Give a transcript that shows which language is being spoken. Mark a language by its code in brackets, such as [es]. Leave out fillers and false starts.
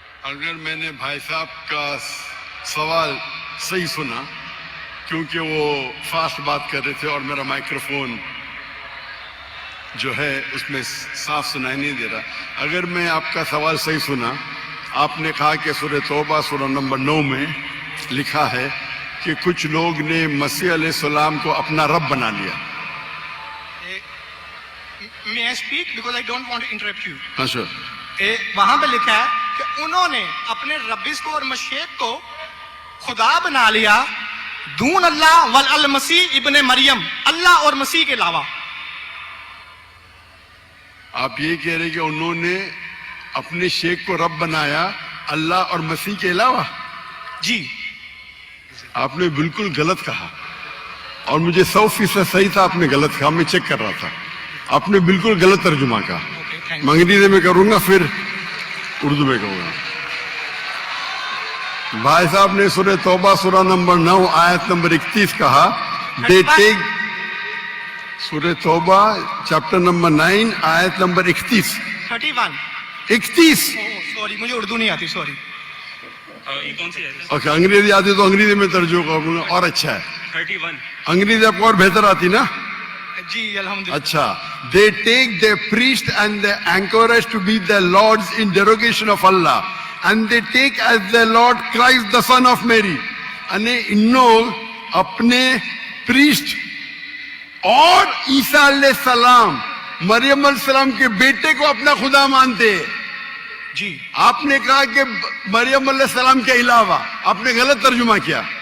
[ur] اگر میں نے بھائی صاحب کا سوال صحیح سنا، کیونکہ وہ فاسٹ بات کر رہے تھے اور میرا مائکروفون جو ہے اس میں صاف سنائی نہیں دے رہا. اگر میں آپ کا سوال صحیح سنا، آپ نے کہا کہ سورہ توبہ سورہ نمبر 9 میں لکھا ہے کہ کچھ لوگ نے مسیح علیہ السلام کو اپنا رب بنا لیا. [en] May I speak because I don't want to interrupt you. [ur] اچھا، وہاں پہ لکھا ہے کہ انہوں نے اپنے ربیز کو اور مشیخ کو خدا بنا لیا دون اللہ والمسیح ابن مریم، اللہ اور مسیح کے علاوہ. آپ یہ کہہ رہے کہ انہوں نے اپنے شیخ کو رب بنایا اللہ اور مسیح کے علاوہ؟ جی آپ نے بالکل غلط کہا، اور مجھے 100% صحیح تھا. آپ نے غلط کہا، میں چیک کر رہا تھا. آپ نے بالکل غلط ترجمہ کہا. میں انگریزی میں کروں گا، پھر اردو میں کہوں گا. بھائی صاحب نے سورہ توبہ سورہ نمبر 9 آیت نمبر 31 کہا. [en] they take [ur] سورہ توبہ چیپٹر نمبر 9 آیت نمبر 31. 31. سوری مجھے اردو نہیں آتی، سوری. یہ کون سی ہے؟ اوکے، انگریزی آتی تو انگریزی میں ترجمہ کروں گا اور اچھا ہے. 31. انگریزی آپ کو اور بہتر آتی نا؟ جی الحمدللہ. اچھا. [en] They take their priest and their anchorage to be their lords in derogation of Allah, and they take as their Lord Christ the son of Mary. [ur] یعنی ان لوگ اپنے پریسٹ اور عیسیٰ علیہ السلام مریم علیہ السلام کے بیٹے کو اپنا خدا مانتے. جی آپ نے کہا کہ مریم علیہ السلام کے علاوہ. آپ نے غلط ترجمہ کیا.